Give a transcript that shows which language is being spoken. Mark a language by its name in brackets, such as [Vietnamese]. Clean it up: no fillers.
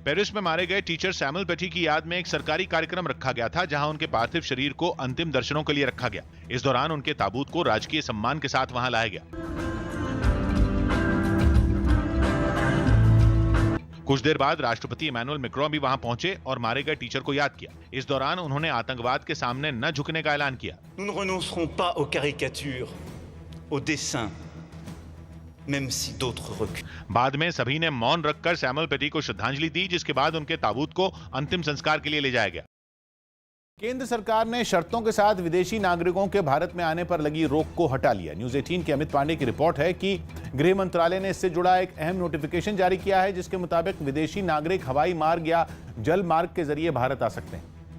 [Hindi] Paris में मारे गए टीचर सैमुअल पैटी की याद में एक सरकारी कार्यक्रम रखा गया था, जहां उनके पार्थिव शरीर को अंतिम दर्शनों के लिए रखा गया। इस दौरान उनके ताबूत को राजकीय सम्मान के साथ वहां लाया गया। कुछ देर बाद राष्ट्रपति इमैनुअल मैक्रों भी वहां पहुंचे और मारे गए टीचर को याद किया। इस दौरान उन्होंने आतंकवाद के सामने न झुकने का ऐलान किया। [French] Nous ne renoncerons pas aux caricatures, aux dessins, même si d'autres reculent. [Hindi] बाद में सभी ने मौन रखकर सैमुअल पैटी को श्रद्धांजलि दी, जिसके बाद उनके ताबूत को अंतिम संस्कार के लिए ले जाया गया। केंद्र सरकार ने शर्तों के साथ विदेशी नागरिकों के भारत में आने पर लगी रोक को हटा लिया। न्यूज 18 के अमित पांडे की रिपोर्ट है कि गृह मंत्रालय ने इससे जुड़ा एक अहम नोटिफिकेशन जारी किया है, जिसके मुताबिक विदेशी नागरिक हवाई मार्ग या जल मार्ग के जरिए भारत आ सकते हैं।